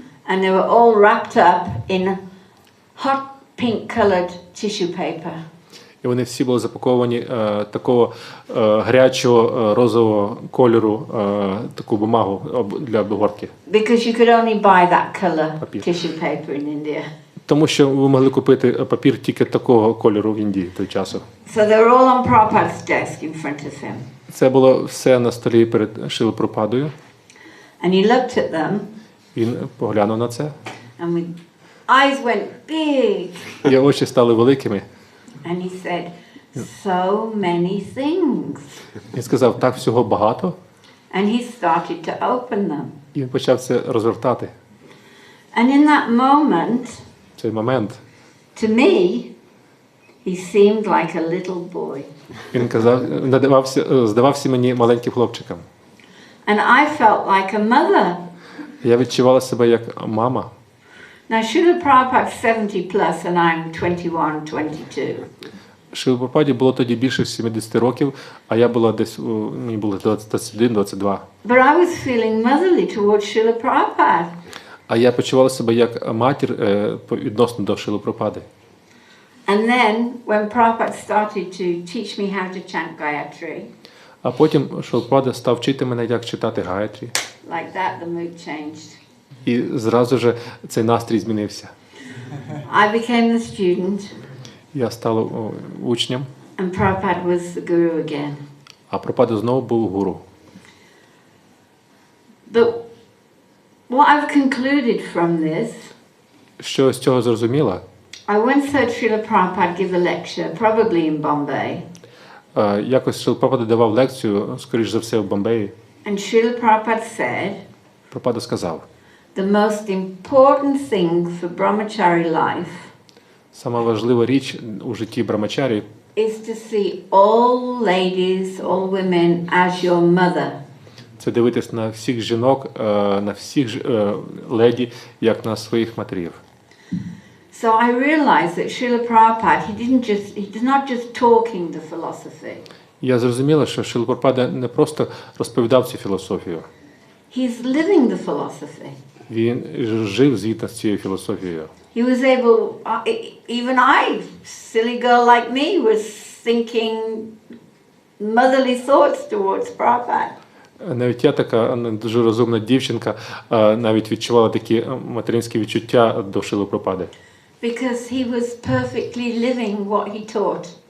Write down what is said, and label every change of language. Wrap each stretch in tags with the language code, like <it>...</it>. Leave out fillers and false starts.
<en>And they were all wrapped up in hot pink-colored tissue paper.</en> <uk>І вони всі були запаковані такого гарячого розового кольору, таку бумагу для обгортки.</uk> <en>Because you could only buy that color tissue paper in India.</en> <uk>Тому що ви могли купити папір тільки такого кольору в Індії той часу.</uk> <en>So they were all on Prabhupada's desk in front of him.</en> <uk>Це було все на столі перед Шрилою Прабхупадою.</uk> <en>And he looked at them.</en> <uk>Він поглянув на це.</uk> <en>And with eyes went big.</en> <uk>Його очі стали великими.</uk> <en>And he said, so many things.</en> <uk>Він сказав, так всього багато.</uk> <en>And he started to open them.</en> <uk>І він почав це розвертати.</uk> <en>And in that moment,</en> <uk>В цей момент</uk> <en>to me, he seemed like a little boy.</en> <uk>він здавався мені маленьким хлопчиком.</uk> <en>And I felt like a mother.</en> <uk>Я відчувала себе як мама.</uk> <en>Now, Srila Prabhupada's 70 plus and I'm 21, 22.</en> <uk>Шрилі Прабхупаді було тоді більше 70 років, а я була десь, мені було 21-22.</uk> <en>But I was feeling motherly towards Srila Prabhupada.</en> <uk>А я почувала себе як матір відносно до Шрили Прабхупади.</uk> <en>And then, when Prabhupada started to teach me how to chant Gayatri,</en> <uk>А потім Шрила Прабхупада став вчити мене, як читати Гаятрі.</uk> <en>like that, the mood changed.</en> <uk>І зразу ж цей настрій змінився.</uk> <en>I became the student,</en> <uk>Я стала учнем,</uk> <en>and Prabhupada was the guru again.</en> <uk>а Прабхупада знову був гуру.</uk> <en>But what I've concluded from this,</en> <uk>Що з цього зрозуміла?</uk> <en>I once heard Srila Prabhupada give a lecture, probably in Bombay,</en> <uk>Якось Шрила Прабхупада давав лекцію, скоріш за все, в Бомбеї.</uk> <en>and Srila Prabhupada said,</en> <uk>Прабхупада сказав,</uk> <en>the most important thing for brahmachari life</en> <uk>сама важлива річ у житті брамачарі</uk> <en>is to see all ladies, all women as your mother.</en> <uk>це дивитись на всіх жінок, на всіх леді, як на своїх матерів.</uk> <en>So I realized that Srila Prabhupada, he's not just talking the philosophy.</en> <uk>Я зрозуміла, що Шрила Прабхупада не просто розповідав цю філософію.</uk> <en>He's living the philosophy.</en> <uk>Він жив згідно з цією філософією.</uk> <en>He was able, even I, silly girl like me, was thinking motherly thoughts towards Prabhupada.</en> <uk>Навіть я така дуже розумна дівчинка, навіть відчувала такі материнські відчуття до Шрили Прабхупади.</uk> <en>Because he was perfectly living what he taught.</en>